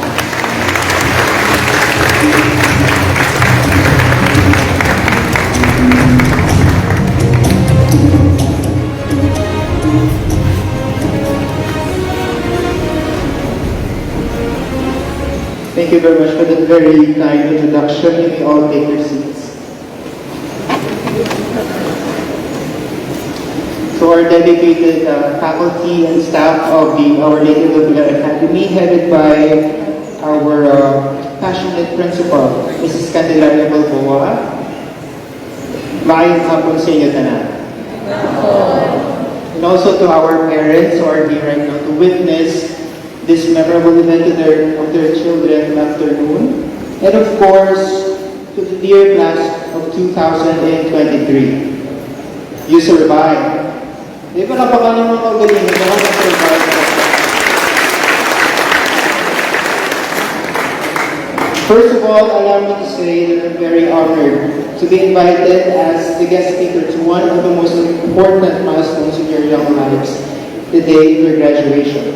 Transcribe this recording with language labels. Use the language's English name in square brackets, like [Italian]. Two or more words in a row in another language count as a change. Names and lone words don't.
[English] Thank you very much for that very kind introduction. You may all take your seats. To our dedicated faculty and staff of our Lady Loveler Academy, headed by our passionate principal, Mrs. [Cebuano] Candelaria Balboa, maayong hapon sa inyo tanan. [English] And also to our parents who are here right now to witness this memorable event of their children afternoon. And of course, to the dear class of 2023. You survived. [Filipino] Di ba napaka ng mga magaling? [English] Survive. First of all, allow me to say that I'm very honored to be invited as the guest speaker to one of the most important milestones in your young lives, the day of your graduation.